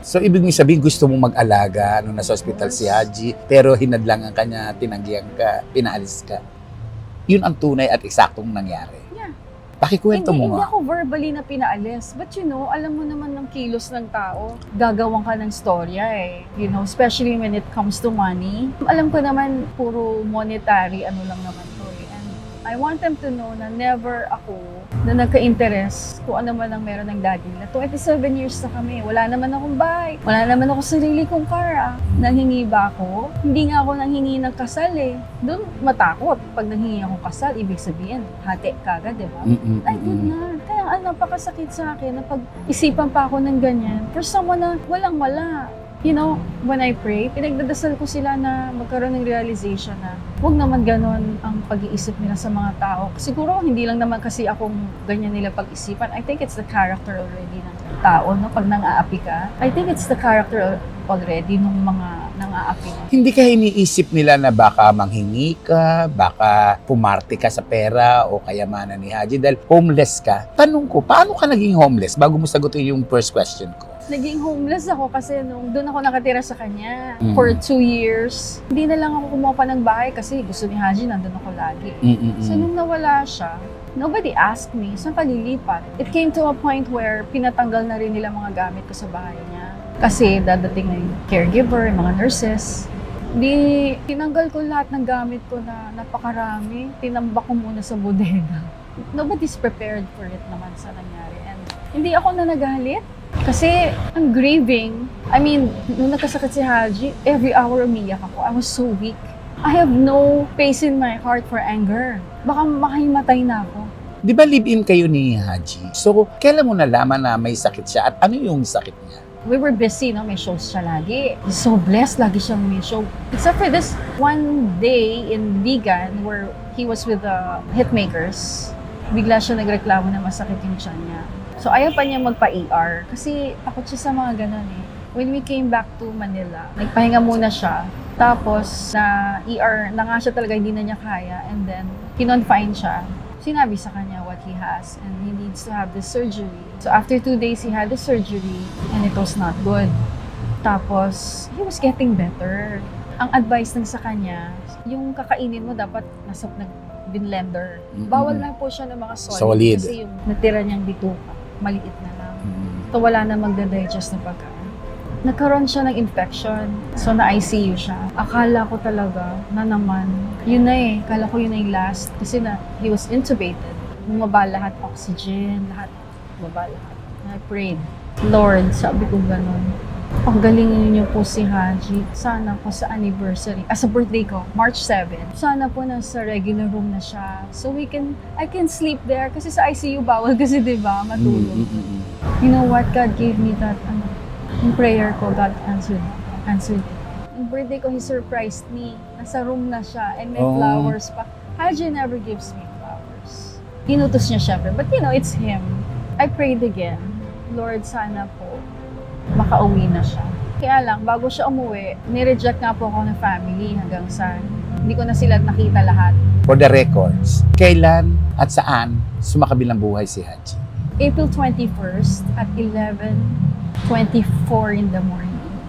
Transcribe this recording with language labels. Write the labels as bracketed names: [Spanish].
[Filipino] So, ibig mong sabihin, gusto mong mag-alaga nung nasa hospital si Haji, pero hinadlangan ka niya, tinanggihan ka, pinaalis ka. Yun ang tunay at eksaktong nangyari. [English] Yeah. [Filipino] Pakikwento mo Hindi nga. ako verbally na pinaalis. But alam mo naman ng kilos ng tao, gagawang ka ng storya eh. [English] Especially when it comes to money. [Filipino] Alam ko naman, puro monetary, lang naman to eh. [English] And I want them to know [Filipino] na never ako na nagka-interest kung ano man ang meron ng daddy nila. 27 years na kami. Wala naman akong bahay. Wala naman ako sarili kong car. Nanghingi ba ako? Hindi nga ako nanghingi ng kasal eh. Doon matakot. Pag nanghingi akong kasal, ibig sabihin, hati ka agad, di ba? [English] I did not. [Filipino] Kaya napakasakit sa akin na pag-isipan pa ako ng ganyan. [English] For someone [Filipino] na walang-wala. [English] When I pray, [Filipino] pinagdadasal ko sila na magkaroon ng realization na huwag naman ganon ang pag-iisip nila sa mga tao. Siguro, hindi lang naman kasi akong ganyan nila pag-isipan. [English] I think it's the character already [Filipino] ng tao, no? [English] Pag nang-aapi ka. I think it's the character already ng mga nang-aapi na. [Filipino] Hindi ka iniisip nila na baka manghingi ka, baka pumarte ka sa pera o kayamanan ni Haji dahil homeless ka. Tanong ko, paano ka naging homeless bago mo sagutin yung first question ko? Naging homeless ako kasi doon ako nakatira sa kanya for 2 years. Hindi na lang ako kumuha pa ng bahay kasi gusto ni Haji, nandun ako lagi. So nung nawala siya, [English] nobody asked me, [Filipino] saan ka lilipat? [English] It came to a point where [Filipino] pinatanggal na rin nila mga gamit ko sa bahay niya. Kasi dadating na yung caregiver, yung mga nurses. Tinanggal ko lahat ng gamit ko na napakarami. Tinambak ko muna sa bodega. [English] Nobody's prepared for it [Filipino] naman sa nangyari. And hindi ako na nagalit. [English] Kasi I'm grieving. I mean, [Filipino] nung nagkasakit si Haji, every hour umiyak ako. [English] I was so weak. I have no space in my heart for anger. [Filipino] Baka makahimatay na ako. Di ba live-in kayo ni Haji? So, kailan mo nalaman na may sakit siya at ano yung sakit niya? [English] We were busy, no? [Filipino] May shows siya lagi. [English] He's so blessed, [Filipino] lagi siyang may show. [English] Except for this one day in Vigan where he was with the hitmakers. [Filipino] Bigla siya nagreklamo na masakit yung tiyan niya. So, ayaw pa niya magpa-ER kasi takot siya sa mga ganun eh. [English] When we came back to Manila, [Filipino] nagpahinga muna siya. Tapos, na ER na nga siya talaga, hindi na niya kaya. And then, kinonfine siya. [English] Sinabi sa kanya what he has and he needs to have the surgery. So, after 2 days, he had the surgery and it was not good. Tapos, he was getting better. [Filipino] Ang advice lang sa kanya, yung kakainin mo dapat nasa binlender. Bawal lang po siya ng mga solid. Kasi yung natira niyang bituka, maliit na lang. So wala na magda-digest na pagkain. Nagkaroon siya ng infection. So na-ICU siya. Akala ko talaga na naman, yun na eh. Akala ko yun na yung last. [English] Kasi he was intubated. [Filipino] Bumaba lahat, oxygen, lahat. Bumaba lahat. [English] I prayed. [Filipino] Lord, sabi ko ganun. Paggalingin niyo po si Haji. Sana po sa anniversary, sa birthday ko, March 7. Sana po nasa regular room na siya. [English] So I can sleep there. [Filipino] Kasi sa ICU bawal kasi diba, matulog. [English] You know what? God gave me that, [Filipino] yung prayer ko, [English] God answered it. [Filipino] Yung birthday ko, [English] He surprised me. [Filipino] Nasa room na siya and may flowers pa. [English] Haji never gives me flowers. [Filipino] Inutos niya syempre. [English] But it's Him. I prayed again. [Filipino] Lord, sana po makauwi na siya. Kaya lang, bago siya umuwi, nireject nga po ako ng family hanggang sa hindi ko na sila nakita lahat. For the records, kailan at saan sumakabilang buhay si Haji? [English] April 21st at 11:24 in the morning.